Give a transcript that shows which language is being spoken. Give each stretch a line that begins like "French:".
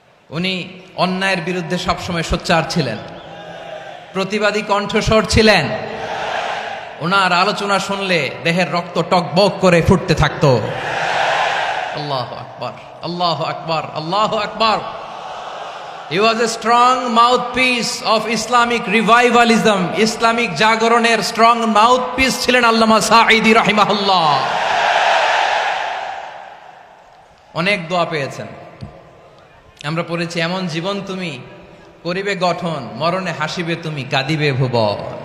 Bangla: উনি অন্যায়ের বিরুদ্ধে সবসময় সোচ্চার ছিলেন, প্রতিবাদী কণ্ঠস্বর ছিলেন। ওনার আলোচনা শুনলে দেহের রক্ত টকবক করে ফুটতে থাকতো।
Arabic: আল্লাহু আকবার, আল্লাহু আকবার, আল্লাহু আকবার।
English: He was a strong mouthpiece of Islamic revivalism.
Bangla: Islamic জাগরণের স্ট্রং মাউথপিস ছিলেন আল্লামা সাঈদী রাহিমাহুল্লাহ। অনেক দোয়া পেয়েছেন, আমরা পড়েছি, এমন জীবন তুমি করিবে গঠন, মরণে হাসিবে তুমি, কাঁদিবে ভুবন।